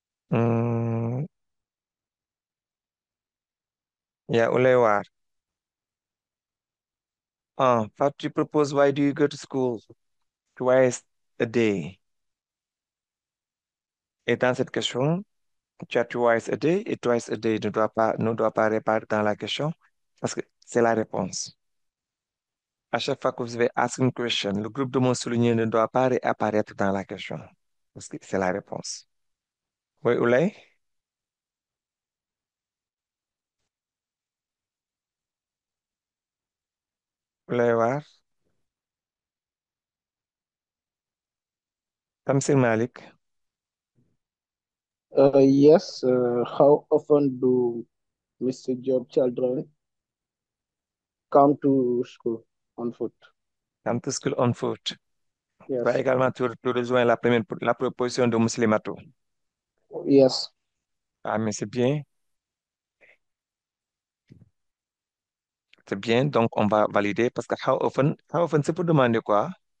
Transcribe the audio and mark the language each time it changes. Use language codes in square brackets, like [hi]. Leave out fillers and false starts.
[fr] Hmm. Il y a Oulewar. Ah, Fatou, tu proposes [en] why do you go to school twice a day? [fr] Et dans cette question, tu as twice a day et twice a day ne doit pas réparer dans la question parce que c'est la réponse. À chaque fois que vous avez ask une question, le groupe de mots soulignés ne doit pas réapparaître dans la question parce que c'est la réponse. Oui, Oulay? Oulay War? Tamsir Malik? [en] Yes. How often do Mr. Job children come to school on foot? Come to school on foot. Toi Yes. [fr] également, tu rejoins la proposition de Muslimato. [en] Yes. [fr] Ah, mais c'est bien. C'est bien, donc on va valider parce que how often c'est pour demander quoi?